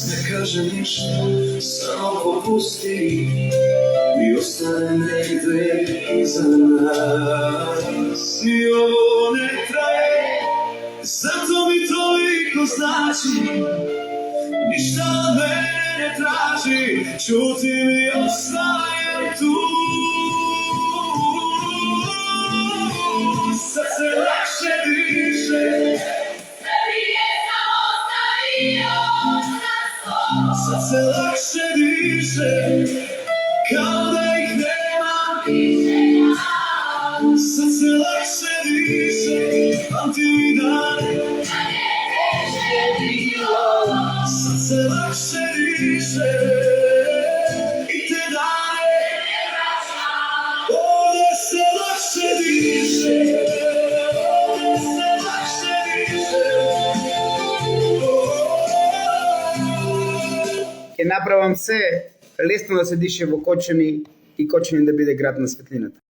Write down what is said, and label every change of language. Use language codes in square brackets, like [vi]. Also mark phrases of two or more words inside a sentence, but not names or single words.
[sr] Не кажем ништо, само попусти и остане негде иза нас. Ни ово не трае, зато ми толико значи. Ништа од мене не тражи, чутим и остаjem tu. Srce lakše diše, srce lakše diše, kao da ih nema. Srce lakše diše, pamti mi dane. Srce lakše diše i te dane. Ovde se lakše diše, ovde se lakše diše. [mk] Ќе направам се лесно да се дише во Кочани и Кочани да биде град на светлината.